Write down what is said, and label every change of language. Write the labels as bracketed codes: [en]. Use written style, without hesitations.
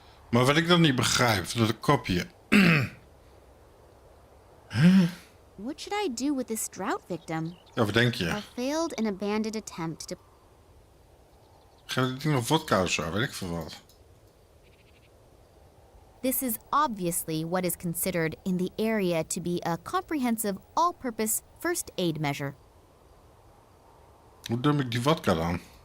[nl] Maar wat ik dan niet begrijp, dat kopje. [en] What should I do with this drought victim? [nl] Ja, wat denk je? [en] A failed and abandoned attempt to... [nl] Geef dit ding nog vodka of zo, weet ik veel wat. [en] This is obviously what is considered in the area to be a comprehensive, all-purpose first aid measure. [nl] Hoe dump ik die vodka dan?